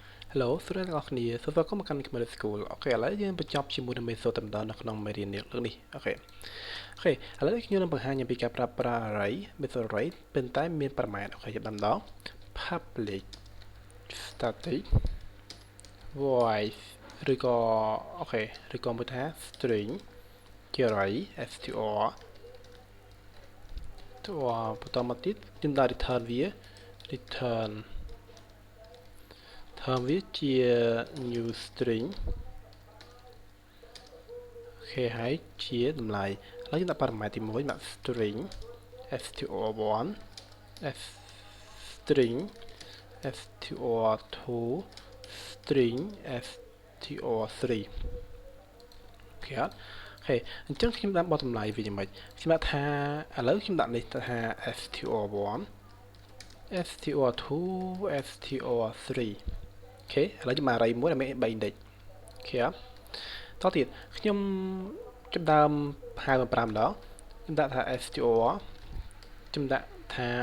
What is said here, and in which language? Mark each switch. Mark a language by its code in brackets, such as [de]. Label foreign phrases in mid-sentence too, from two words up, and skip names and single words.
[km] Hello សួស្តីទាំងអស់គ្នាសូមស្វាគមន៍មកកាន់ Camera School អូខេឥឡូវយើងបញ្ចប់ជាមួយនឹងមេ សូតតែម្ដងនៅក្នុងមេរៀននេះលើកនេះអូខេឥឡូវខ្ញុំនឹងបង្ហាញអំពីការប្រើប្រាស់ [en] array method array [km] ប៉ុន្តែមានប្រមាណអូខេចាប់ដល់ម្ដង [en] public static void [km] ឬក៏អូខេឬក៏មួយថា string ជា [en] array str [km] តើបន្តមកទៀតខ្ញុំដាក់ return វា return វាជា [en] new string [km] អូខេហើយជាតម្លៃឥឡូវយើងដាក់ parameter ទី1 ដាក់ [en] string str1 string str2 string str3 [km] អូខេអ ញ្ចឹងខ្ញុំដាក់បទតម្លៃវាយ៉ាងម៉េចខ្ញុំដាក់ថាឥឡូវខ្ញុំដាក់នេះថា [en] str1 str2 str3 [km] អូខេឥឡូវខ្ញុំដាក់ array មួយដែលមាន3 index អូខេតោះទៀតខ្ញុំចាប់ដើមហៅមក5ម្ដងខ្ញុំដាក់ថា str ខ្ញុំដាក់ថា